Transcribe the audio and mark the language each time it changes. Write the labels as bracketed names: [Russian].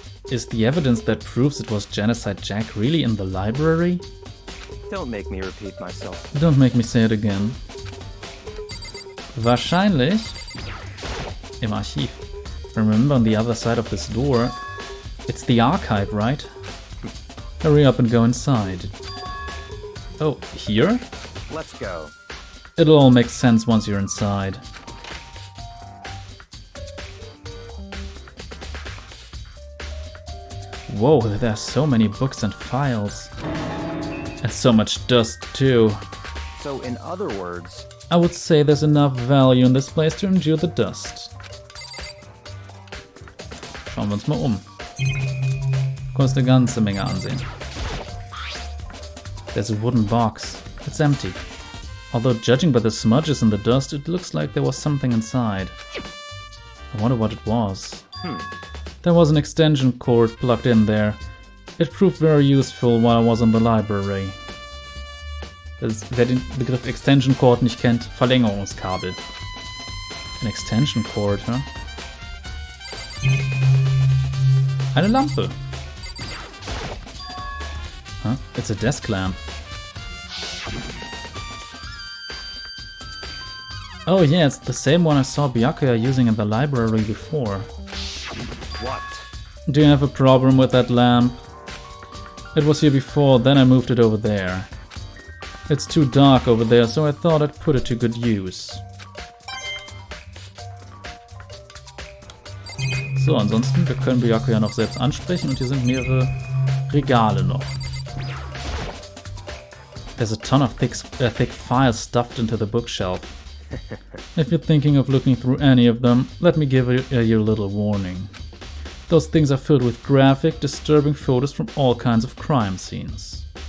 [English] Is the evidence that proves it was Genocide Jack really in the library? Don't make me repeat myself. Don't make me say it again. [German] Wahrscheinlich im Archiv. [English] Remember, on the other side of this door, it's the archive, right? Hurry up and go inside. Oh, here? Let's go. It'll all make sense once you're inside. Whoa, there are so many books and files. And so much dust, too. So, in other words... I would say there's enough value in this place to endure the dust. [German] Schauen wir uns mal um. Kannst eine ganze Menge ansehen. [English] There's a wooden box. It's empty. Although judging by the smudges in the dust, it looks like there was something inside. I wonder what it was. There was an extension cord plugged in there. It proved very useful while I was in the library. [German] Wer den Begriff Extension Cord nicht kennt, Verlängerungskabel. [English] An Extension Cord, huh? [German] Eine Lampe. [English] Huh? It's a desk lamp. Oh yeah, it's the same one I saw Byakuya using in the library before. What? Do you have a problem with that lamp? It was here before, then I moved it over there. It's too dark over there, so I thought I'd put it to good use. [German] So, ansonsten, wir können Byakuya noch selbst ansprechen und hier sind mehrere Regale noch. [English] There's a ton of thick files stuffed into the bookshelf. If you're thinking of looking through any of them, let me give you a little warning. Those things are filled with graphic, disturbing photos from all kinds of crime scenes.